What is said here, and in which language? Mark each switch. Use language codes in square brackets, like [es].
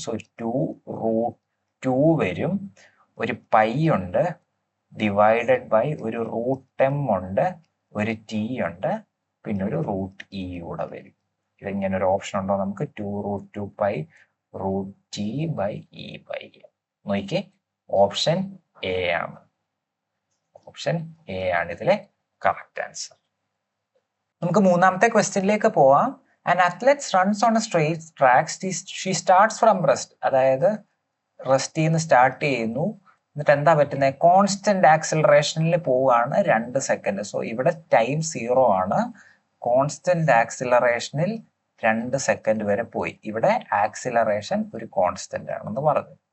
[ml] So 2√2 വരും, ഒരു pi ഉണ്ട്, ഡിവൈഡഡ് ബൈ ഒരു √m ഉണ്ട്, ഒരു ടി ഉണ്ട്, പിന്നെ ഒരു √e കൂടെ വരും. ഇതിങ്ങനെ ഒരു ഓപ്ഷൻ ഉണ്ടോ നമുക്ക്? 2√2 പൈ √t/e/m. നോക്കിയേ, ഓപ്ഷൻ എ ആണ്. ഓപ്ഷൻ എ ആണ് ഇതിലെ കറക്റ്റ് ആൻസർ. നമുക്ക് മൂന്നാമത്തെ ക്വസ്റ്റ്യനിലേക്ക് പോവാം. [en] An athlete runs on a straight track. She starts from rest. [ml] അതായത് റെസ്റ്റിൽ നിന്ന് സ്റ്റാർട്ട് ചെയ്യുന്നു. എന്നിട്ട് എന്താ പറ്റുന്നത്? കോൺസ്റ്റന്റ് ആക്സിലറേഷനിൽ പോവുകയാണ് 2 സെക്കൻഡ്. സോ ഇവിടെ ടൈം 0 ആണ്. കോൺസ്റ്റന്റ് ആക്സിലറേഷനിൽ 2 സെക്കൻഡ് വരെ പോയി. ഇവിടെ ആക്സിലറേഷൻ ഒരു കോൺസ്റ്റന്റ് ആണെന്ന് പറഞ്ഞു.